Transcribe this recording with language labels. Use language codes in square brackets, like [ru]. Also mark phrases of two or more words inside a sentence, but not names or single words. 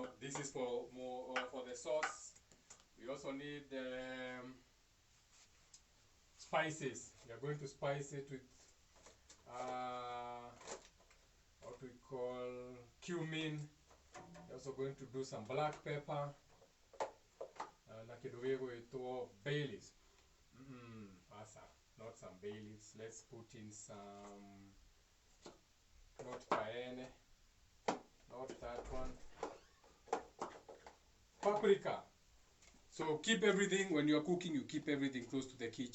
[en] This is for the sauce. We also need spices. We are going to spice it with what we call cumin. We're also going to do some black pepper. [sw] Na kidogo ito [en] bay leaves. Not some bay leaves. Let's put in some, not cayenne, not that one, paprika. So keep everything, when you're cooking, you keep everything close to the kitchen.